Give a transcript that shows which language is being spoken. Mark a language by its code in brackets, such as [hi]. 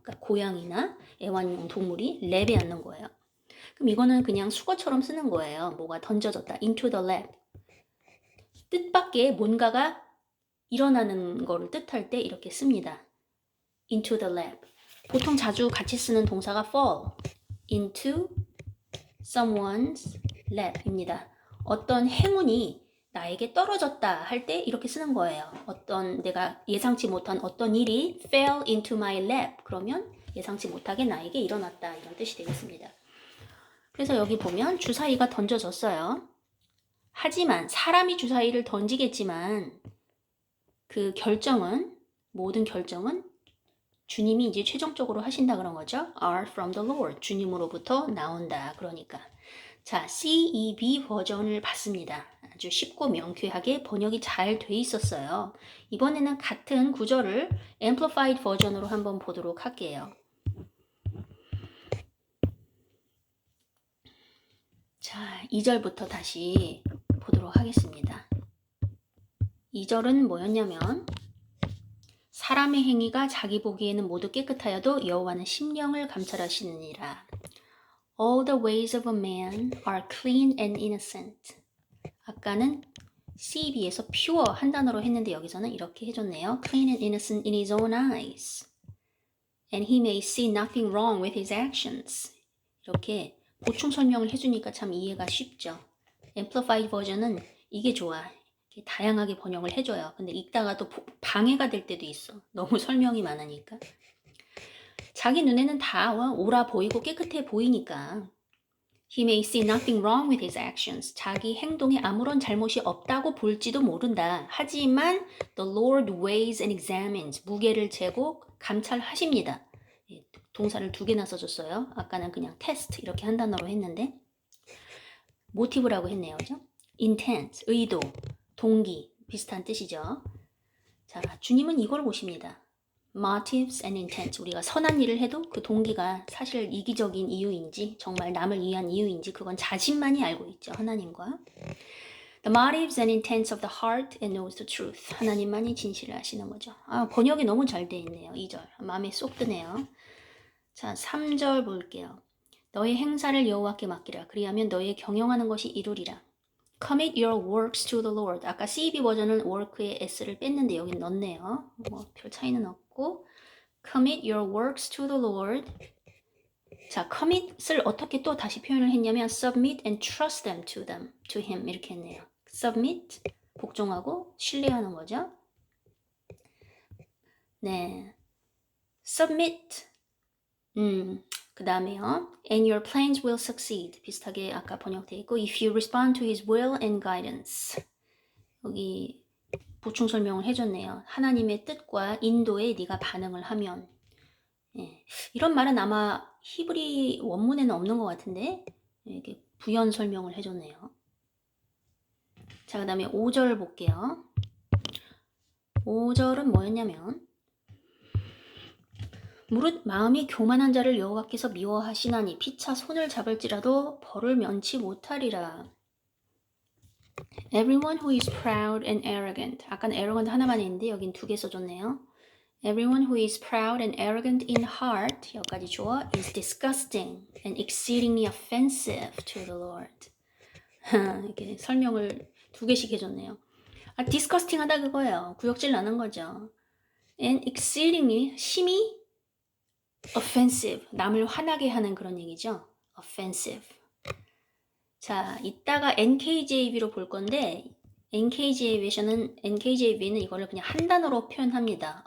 [ko] 그러니까 고양이나 애완용 동물이 랩에 앉는 거예요. 그럼 이거는 그냥 수거처럼 쓰는 거예요. 뭐가 던져졌다. [en] into the lab. [ko] 뜻밖의 뭔가가 일어나는 거를 뜻할 때 이렇게 씁니다. [en] into the lab. [ko] 보통 자주 같이 쓰는 동사가 fall. [en] into someone's lab입니다. [ko] 어떤 행운이 나에게 떨어졌다 할 때 이렇게 쓰는 거예요. 어떤 내가 예상치 못한 어떤 일이 [en] fell into my lap. [ko] 그러면 예상치 못하게 나에게 일어났다. 이런 뜻이 되겠습니다. 그래서 여기 보면 주사위가 던져졌어요. 하지만 사람이 주사위를 던지겠지만 그 결정은 모든 결정은 주님이 이제 최종적으로 하신다 그런 거죠. [en] are from the Lord. [ko] 주님으로부터 나온다. 그러니까 자, CEB 버전을 봤습니다. 아주 쉽고 명쾌하게 번역이 잘 돼 있었어요. 이번에는 같은 구절을 Amplified 버전으로 한번 보도록 할게요. 자, 2절부터 다시 보도록 하겠습니다. 2절은 뭐였냐면 사람의 행위가 자기 보기에는 모두 깨끗하여도 여호와는 심령을 감찰하시느니라. [en] All the ways of a man are clean and innocent. [ko] 아까는 CB에서 pure 한 단어로 했는데 여기서는 이렇게 해줬네요. [en] Clean and innocent in his own eyes. And he may see nothing wrong with his actions. [ko] 이렇게 보충 설명을 해주니까 참 이해가 쉽죠. Amplified 버전은 이게 좋아. 이렇게 다양하게 번역을 해줘요. 근데 읽다가 또 방해가 될 때도 있어. 너무 설명이 많으니까. 자기 눈에는 다 옳아 보이고 깨끗해 보이니까 [en] He may see nothing wrong with his actions. [ko] 자기 행동에 아무런 잘못이 없다고 볼지도 모른다. 하지만 [en] the Lord weighs and examines. [ko] 무게를 재고 감찰하십니다. 동사를 두 개나 써줬어요. 아까는 그냥 test 이렇게 한 단어로 했는데 모티브라고 했네요. 그죠? intent, 의도, 동기 비슷한 뜻이죠. 자, 주님은 이걸 보십니다. [en] motives and intents. [ko] 우리가 선한 일을 해도 그 동기가 사실 이기적인 이유인지 정말 남을 위한 이유인지 그건 자신만이 알고 있죠. 하나님과. [en] The motives and intents of the heart and knows the truth. [ko] 하나님만이 진실을 아시는 거죠. 아, 번역이 너무 잘 돼 있네요. 2절. 마음에 쏙 드네요. 자, 3절 볼게요. 너의 행사를 여호와께 맡기라. 그리하면 너의 경영하는 것이 이루리라. [en] Commit your works to the Lord. [ko] 아까 CEB 버전은 work의 s를 뺐는데 여기 넣었네요. 뭐 별 차이는 없고 [en] Commit your works to the Lord. [ko] 자, commit을 어떻게 또 다시 표현을 했냐면 [en] submit and trust them to him [ko] 이렇게 했네요. submit 복종하고 신뢰하는 거죠. 네, submit. 그 다음에요. [en] And your plans will succeed. [ko] 비슷하게 아까 번역되어 있고 [en] If you respond to his will and guidance. [ko] 여기 보충 설명을 해줬네요. 하나님의 뜻과 인도에 네가 반응을 하면 [en] 예. [ko] 이런 말은 아마 히브리 원문에는 없는 것 같은데 이렇게 부연 설명을 해줬네요. 자, 그 다음에 5절 볼게요. 5절은 뭐였냐면 무릇 마음이 교만한 자를 여호와께서 미워하시나니 피차 손을 잡을지라도 벌을 면치 못하리라. [en] Everyone who is proud and arrogant. [ko] 아까는 arrogant 하나만 했는데 여긴 2개 써줬네요. [en] Everyone who is proud and arrogant in heart, [ko] 여기까지 주어, [en] is disgusting and exceedingly offensive to the Lord. [ko] 이렇게 설명을 2개씩 해줬네요. disgusting하다 그거예요. 구역질 나는 거죠. [en] And exceedingly, [ko] 심히 offensive, 남을 화나게 하는 그런 얘기죠. [en] offensive. [ko] 자, 이따가 NKJV로 볼 건데 NKJV는 이거를 그냥 한 단어로 표현합니다.